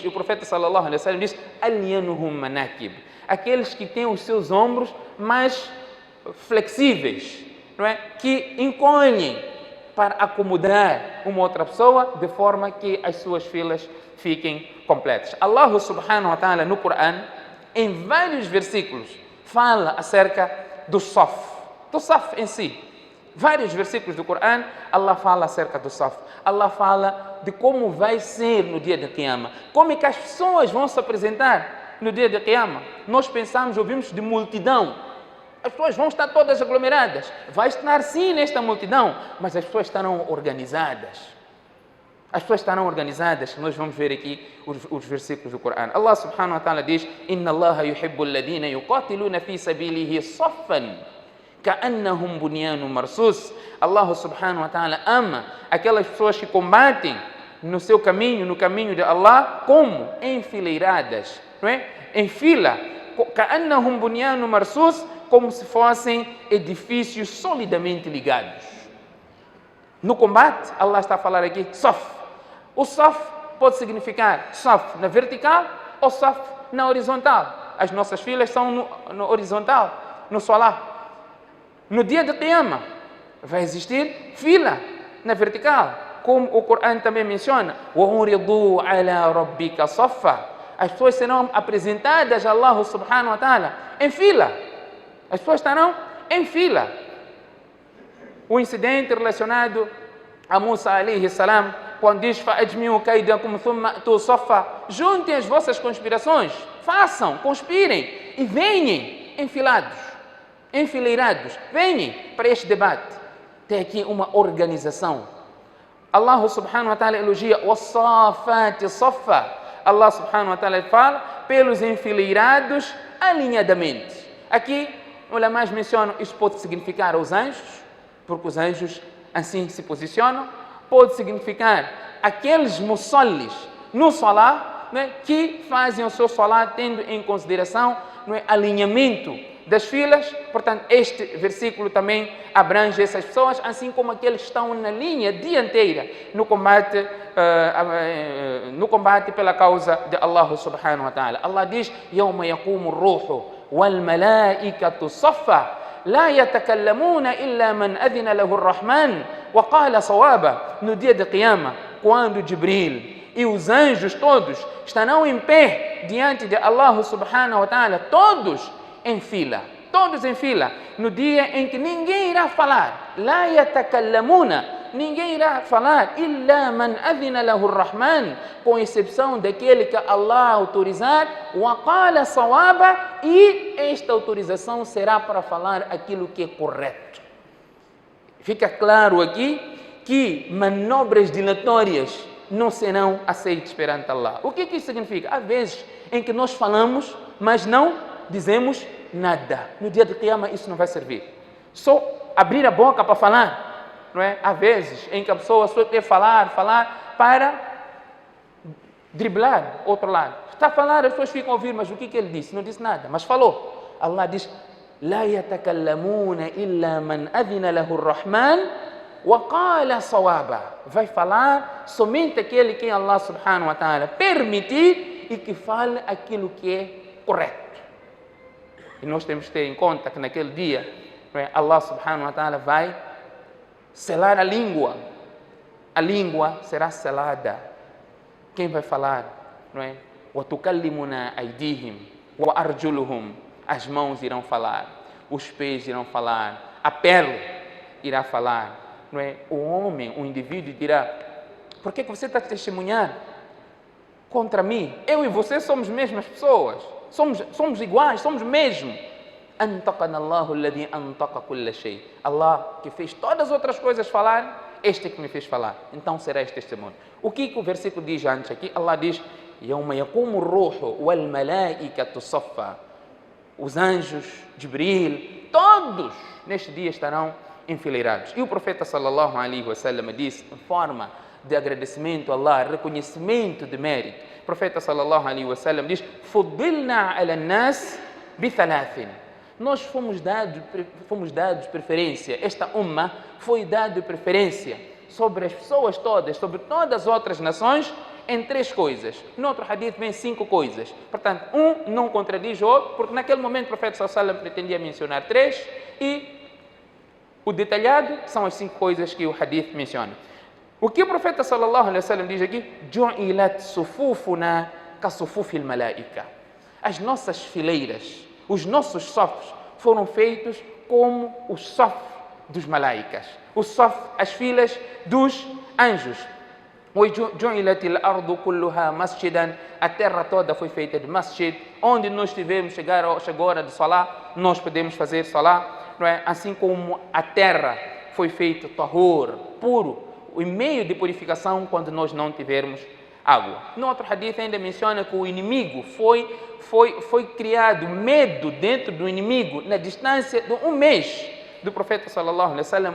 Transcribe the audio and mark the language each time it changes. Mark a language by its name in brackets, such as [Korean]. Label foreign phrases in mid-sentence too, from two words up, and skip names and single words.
[Portuguese] E o profeta [Arabic] صلى الله عليه وسلم [Portuguese] diz: [Arabic] "ألينهم مناكب", [Portuguese] aqueles que têm os seus ombros mais flexíveis, não é? Que encolhem para acomodar uma outra pessoa, de forma que as suas filas fiquem completas. Allah [Arabic] سبحانه وتعالى [Portuguese] no Corão, em vários versículos, fala acerca do saf em si. Vários versículos do Corão, Allah fala acerca do saf. Allah fala de como vai ser no dia de Qiyamah, como é que as pessoas vão se apresentar no dia de Qiyamah. Nós pensamos, ouvimos de multidão. As pessoas vão estar todas aglomeradas. Vai estar sim nesta multidão, mas as pessoas estarão organizadas. As pessoas estarão organizadas. Nós vamos ver aqui os versículos do Corão. [Arabic] الله سبحانه وتعالى diz: إن الله يحب الذين يقاتلون في سبيله صفا كأنهم بنيان مرصوص. [Portuguese] Allah [Arabic] سبحانه وتعالى [Portuguese] ama aquelas pessoas que combatem no seu caminho, no caminho de Allah, como? Enfileiradas, não é? Em fila. [Arabic] كأنهم بنيان مرصوص, [Portuguese] como se fossem edifícios solidamente ligados. No combate, Allah está a falar aqui, saf. O saf pode significar saf na vertical ou saf na horizontal. As nossas filas são no horizontal, no salah. No dia de Qiyamah, vai existir fila na vertical, como o Corão também menciona. [Arabic] وَعُرِضُوا عَلَى رَبِّكَ صَفًّا. [Portuguese] As pessoas serão apresentadas a Allah [Arabic] سبحانه وتعالى [Portuguese] em fila. As pessoas estarão em fila. O incidente relacionado a Musa [Arabic] عليه السلام, [Portuguese] quando diz [Arabic] فَأَجْمِعُوا كَيْدَكُمْ ثُمَّ أْتُوا صَفًّا. [Portuguese] Juntem as vossas conspirações, façam, conspirem e venham enfilados, enfileirados, venham para este debate. Tem aqui uma organização. [Arabic] الله سبحانه وتعالى elogia وَالصَّافَاتِ صَفًّا. [Portuguese] Allah [Arabic] سبحانه وتعالى [Portuguese] fala pelos enfileirados alinhadamente. Aqui, ulamás mencionam, isto pode significar os anjos, porque os anjos assim se posicionam. Pode significar aqueles musallis no salá, não é, que fazem o seu salá tendo em consideração, não é, alinhamento das filas. Portanto, este versículo também abrange essas pessoas, assim como aqueles que estão na linha dianteira no combate pela causa de Allah [Arabic] سبحانه وتعالى. [Portuguese] Allah diz: [Arabic] يَوْمَ يَقُومُ الرُّوحُ وَالْمَلَائِكَةُ صَفًّا لَا يَتَكَلَّمُونَ إِلَّا مَنْ أَذِنَ لَهُ الرَّحْمَنُ وَقَالَ صَوَابًا. [Portuguese] No dia de Qiyamah, quando Jibril e os anjos todos estarão em pé diante de Allah [Arabic] سبحانه وتعالى, [Portuguese] todos em fila, no dia em que ninguém irá falar, [Arabic] لا يتكلمون, [Portuguese] ninguém irá falar, [Arabic] إلا من أذن له الرحمن, [Portuguese] com exceção daquele que Allah autorizar, [Arabic] وقال صوابا, [Portuguese] e esta autorização será para falar aquilo que é correto. Fica claro aqui que manobras dilatórias não serão aceitas perante Allah. O que isso significa? Há vezes em que nós falamos, mas não dizemos nada. No dia de Qiyamah isso não vai servir. Só abrir a boca para falar, não é? Há vezes em que a pessoa só quer falar para driblar outro lado. Está a falar, as pessoas ficam a ouvir, mas o que ele disse? Não disse nada, mas falou. Allah diz: [Arabic] لا يتكلمون إلا من أذن له الرحمن وقال صوابا. [Portuguese] Vai falar somente aquele que Allah [Arabic] سبحانه وتعالى [Portuguese] permitir e que fale aquilo que é correto. E nós temos que ter em conta que naquele dia, Allah [Arabic] سبحانه وتعالى [Portuguese] vai selar a língua. A língua será selada. Quem vai falar? Não é? [Arabic] وَتُكَلِّمُنَا أَيْدِيهِمْ وَأَرْجُلُهُمْ. [Portuguese] As mãos irão falar, os pés irão falar, a pele irá falar. Não é? O homem, o indivíduo dirá: por que você está a testemunhar contra mim? Eu e você somos mesmas pessoas. Somos iguais, somos mesmo. [Arabic] أَنْتَقَنَا اللَّهُ الَّذِي أَنْتَقَ كُلَّ شَيْءٍ. [Portuguese] Allah, que fez todas as outras coisas falar, este que me fez falar. Então será este testemunho. O que o versículo diz antes aqui? Allah diz: [Arabic] يَوْمَ يَقُومُ الرُّوحُ وَالْمَلَائِكَةُ صَفًّا. [Portuguese] Os anjos, Jibril, todos neste dia estarão enfileirados. E o profeta [Arabic] صلى الله عليه وسلم [Portuguese] disse, em forma de agradecimento a Allah, reconhecimento de mérito, o profeta [Arabic] صلى الله عليه وسلم [Portuguese] diz: [Arabic] فُضِّلْنَا عَلَى النَّاسِ بِثَلَاثٍ. [Portuguese] Nós fomos dados preferência, esta umma foi dado preferência sobre as pessoas todas, sobre todas as outras nações, em 3 coisas. No outro hadith vem 5 coisas. Portanto, um não contradiz o outro, porque naquele momento o profeta [Arabic] صلى الله عليه وسلم [Portuguese] pretendia mencionar 3 e o detalhado são as 5 coisas que o hadith menciona. O que o profeta [Arabic] صلى الله عليه وسلم [Portuguese] diz aqui? [Arabic] جُعِلَتْ صُفُوفُنَا كَصُفُوفِ الْمَلَائِكَةِ. [Portuguese] As nossas fileiras, os nossos safos foram feitos como os safos dos malaicas. Os safos, as filas dos anjos. [Arabic] وَجُعِلَتِ الْأَرْضُ كُلُّهَا مَسْجِدًا. [Portuguese] A terra toda foi feita de masjid. Onde nós tivemos, chegou a hora de salá, nós podemos fazer salá. Não é? Assim como a terra foi feita tahur, puro, o meio de purificação quando nós não tivermos água. No outro hadith ainda menciona que o inimigo foi criado medo dentro do inimigo na distância de 1 mês do profeta [Arabic] صلى الله عليه وسلم.